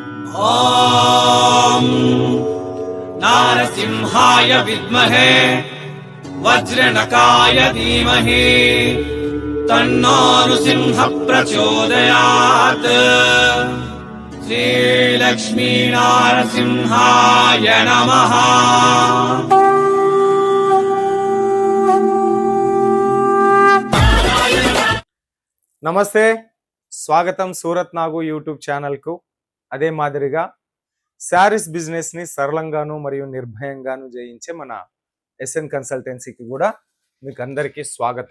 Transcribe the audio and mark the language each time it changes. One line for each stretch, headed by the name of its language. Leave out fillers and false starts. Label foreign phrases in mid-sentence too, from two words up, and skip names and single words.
Sanskrit: ॐ नारसिंहाय विद्महे वज्रनकाय धीमहि तन्नो नृसिंहः प्रचोदयात्। श्रीलक्ष्मी नारसिंहाय नमः।
Telugu: నమస్తే, స్వాగతం సూరత్ నాగు
English: YouTube channel.
Telugu: అదే మాదిరిగా
English: sarees business
Telugu: సరళంగాను మరియు నిర్భయంగాను జయించే మన ఎస్ఎన్ కన్సల్టెన్సీకి కూడా మీకు అందరికీ స్వాగతం.